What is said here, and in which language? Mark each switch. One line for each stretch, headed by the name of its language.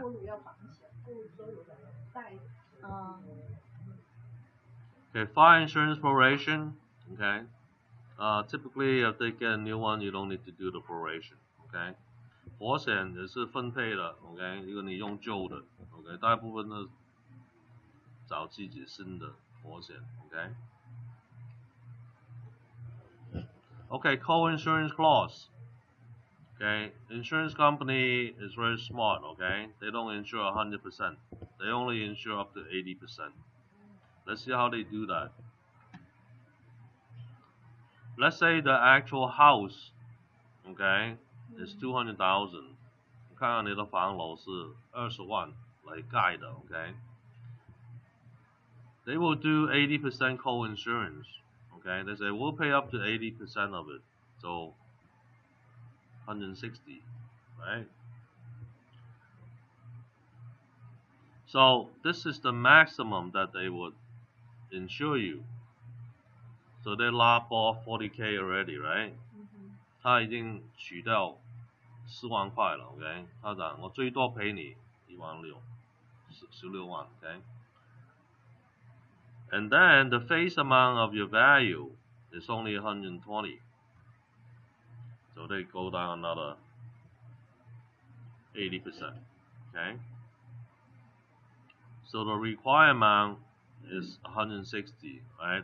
Chinese: 锅炉要绑起来，锅炉都有带。
English: Okay, fire insurance proration. Okay. Typically, if they get a new one, you don't need to do the proration. Okay.
Chinese: 火险也是分配的 ，OK， 如果你用旧的 ，OK， 大部分都找自己新的火险 ，OK。
English: Okay, co-insurance clause. Okay, insurance company is very smart. Okay, they don't insure 100%. They only insure up to 80%. Let's see how they do that. Let's say the actual house, okay, is 200,000.
Chinese: 你看看你的房楼是20万来盖的 ，okay.
English: They will do 80% co-insurance. Okay, they say we'll pay up to 80% of it, so 160, right? So this is the maximum that they would insure you. So they lop off 40K already, right?
Chinese: 他已经取掉4万块了 ，OK？他讲我最多赔你16000，16万 ，OK？
English: And then the face amount of your value is only 120. So they go down another 80%. Okay? So the required amount is 160, right?